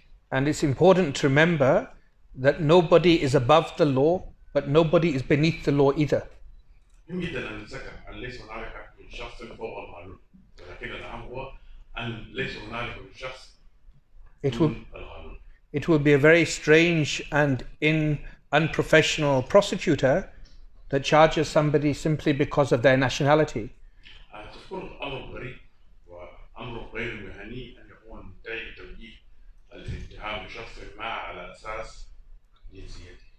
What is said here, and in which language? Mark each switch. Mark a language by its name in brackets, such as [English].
[English] And it's important to remember that nobody is above the law, but nobody is beneath the law either. [Arabic] يمكن أن نتذكر أن ليس هنالك من شخص فوق القانون، ولكن الأهم هو أن ليس هنالك من شخص دون القانون. [English] It would be a very strange and unprofessional prosecutor that charges somebody simply because of their nationality. [Arabic] تكون أمر غريب وأمر غير مهني أن يكون مدعي توجيه الاتهام بشخص ما على أساس جنسيته.